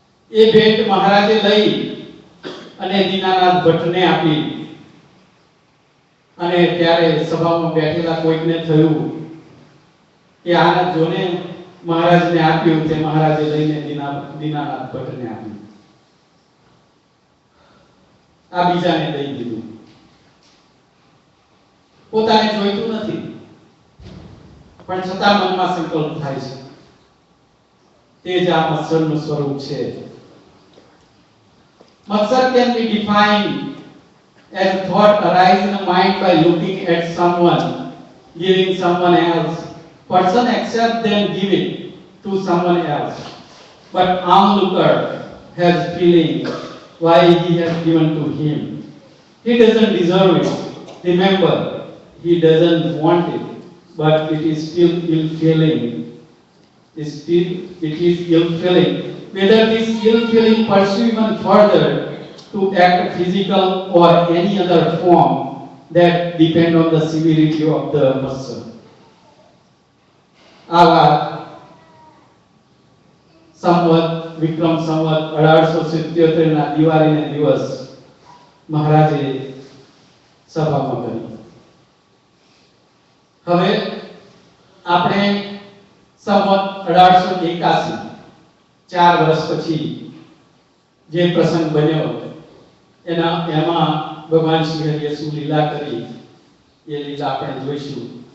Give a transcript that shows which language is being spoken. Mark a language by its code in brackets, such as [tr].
[gu] એ ભેટ મહારાજે લઈ અને દીનાનાથ ભટ્ટને આપી, અને ત્યારે સભામાં બેઠેલા કોઈકને થયું કે આના જોને મહારાજને આપ્યું તે મહારાજે લઈને દીનાનાથ ભટ્ટને આપ્યું, આ બીજાને દઈ દીધું. પોતાને જોઈતું નથી પણ છતાં મનમાં સંકલ્પ થાય છે. તે જ આ મત્સરનું સ્વરૂપ છે. [en] મત્સર can be defined as a thought arise in the mind by looking at someone giving someone else. Person accept then give it to someone else, but onlooker has feeling why he has given to him. He doesn't deserve it. Remember, he doesn't want it, but it is still ill feeling. It is ill feeling. Whether this ill feeling pursue even further to act physical or any other form, that depend on the severity of the muscle. [gu] આ વાત સંવત વિક્રમ સંવત 1877 ના દિવાળીને દિવસ મહારાજે સભામાં કરી. હવે આપણે સંવત 1881 4 વર્ષ પછી જે પ્રસંગ બન્યો એમાં ભગવાન શ્રી હરિએ શું લીલા કરી એ લીલા આપણે જોઈશું.